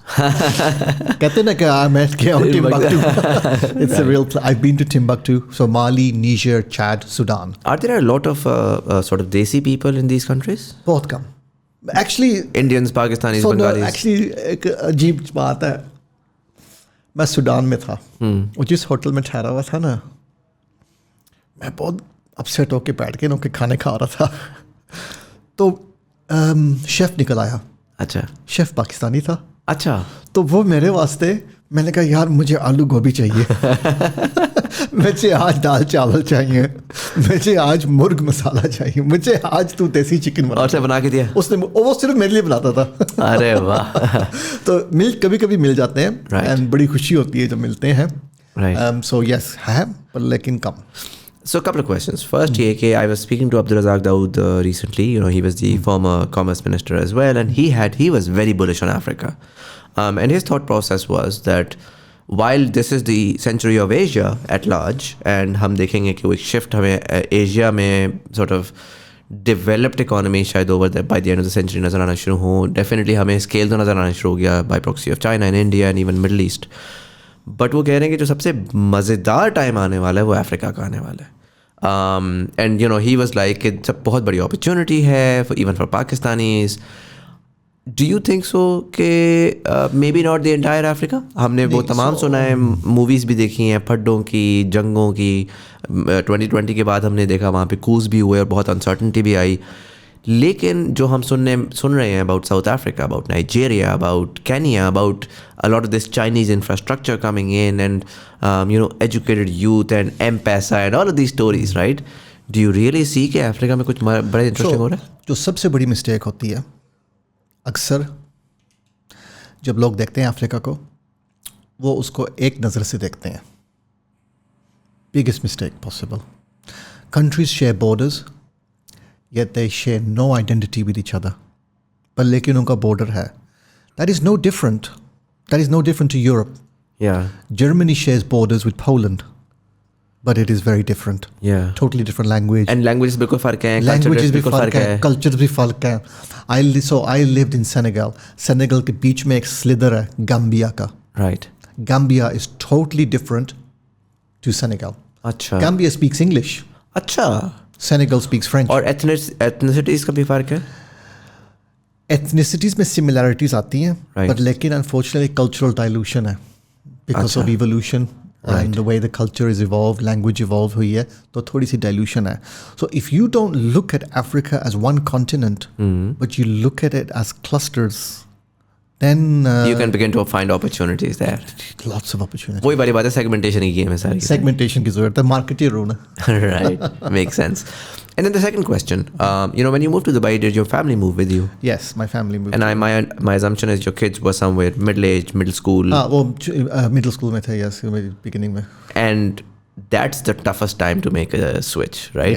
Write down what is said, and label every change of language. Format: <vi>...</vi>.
<hi>कहते ना कि मैं गया हूँ Timbuktu.</hi> <en>It's a real place. I've been to Timbuktu. So Mali, Niger, Chad, Sudan. Are there a lot of sort of Desi people in these countries?</en> <hi>बहुत कम.</hi> <en>Actually, Indians, Pakistanis, so Bengalis. No, actually</en> <hi>एक अजीब बात है. मैं Sudan में था और जिस होटल में ठहरा हुआ था ना, मैं बहुत अपसेट होके बैठ के उनके खाने खा रहा था. तो शेफ़ निकल आया. अच्छा. शेफ़ पाकिस्तानी था. अच्छा. तो वो मेरे वास्ते, मैंने कहा यार मुझे आलू गोभी चाहिए. मुझे आज दाल चावल चाहिए. मुझे आज मुर्ग मसाला चाहिए. मुझे आज तू देसी चिकन बना. और से बना के दिया उसने. वो सिर्फ मेरे लिए बनाता था. अरे वाह. तो कभी कभी मिल जाते हैं एंड बड़ी खुशी होती है जब मिलते हैं. सो यस है पर लेकिन कम.</hi> <en>So a couple of questions. First, I was speaking to Abdul Razak Dawood recently. You know, he was the former commerce minister as well, and he was very bullish on Africa. And his thought process was that while this is the century of Asia at large, and</en> <hi>हम देखेंगे कि वो एक shift हमें Asia में sort of developed economy शायद over the by the end of the century नज़र आना शुरू हो.</hi> <en>Definitely</en> <hi>हमें scale तो नज़र आना शुरू हो गया</hi> <en>by proxy of China and India and even Middle East.</en> <hi>But वो कह रहे हैं कि जो सबसे मज़ेदार टाइम आने वाला है वो अफ्रीका का आने वाला है.</hi> <en>and you know he was like</en> <hi>कि सब बहुत बड़ी</hi> <en>Opportunity है even for Pakistanis. Do you think so कि maybe not the entire Africa?</en> <hi>हमने वो तमाम सुना है, मूवीज़ भी देखी हैं फड्डों की, जंगों की. 2020 के बाद हमने देखा वहाँ पे कूज भी हुए और बहुत अनसर्टनिटी भी आई. लेकिन जो हम सुन रहे हैं</hi> <en>About South Africa, about Nigeria, about Kenya, about a lot of this Chinese infrastructure coming in and educated youth and M-Pesa and all of these stories, right? Do you really see</en> <hi>कि Africa में कुछ बड़ा interesting हो रहा है? जो सबसे बड़ी मिस्टेक होती है अक्सर जब लोग देखते हैं अफ्रीका को, वो उसको एक नज़र से देखते हैं.</hi> <en>Biggest mistake possible. Countries share borders, yet they share no identity with each other.</en> <hi>पर लेकिन उनका border है.</hi> <en>That is no different. That is no different to Europe. Yeah. Germany shares borders with Poland, but it is very different. Yeah. Totally different language.</en> <hi>And languages बिल्कुल फ़र्क हैं. Languages भी फ़र्क हैं. Cultures भी फ़र्क हैं.</hi> <en>I lived in Senegal.</en> <hi>Senegal के बीच में एक slither है Gambia का.</hi> <en>Right. Gambia is totally different to Senegal.</en> <hi>अच्छा.</hi> <en>Gambia speaks English.</en> <hi>अच्छा.</hi> <en>Senegal speaks French.</en> <hi>और ethnicities का भी फ़र्क है? Ethnicities में similarities आती हैं,</hi> <en>right. but लेकिन unfortunately cultural dilution है because of evolution and the way the culture is evolved, language evolved</en> <hi>हुई है, तो थोड़ी सी</hi> <en>dilution है. So if you don't look at Africa as one continent, but you look at it as clusters, then you can begin to find opportunities there. Lots of opportunities.</en> <hi>वही बड़ी बात है, segmentation की game है सारी. Segmentation की ज़रूरत है, marketeer हो ना.</hi> <en>Right, makes sense. And then the second question, when you moved to Dubai, did your family move with you? Yes, my family moved. And my assumption is your kids were somewhere middle-aged, middle school.</en> <hi>वो middle school में थे,</hi> <en>yes,</en> <hi>beginning में.</hi> <en>And that's the toughest time to make a switch, right?</en>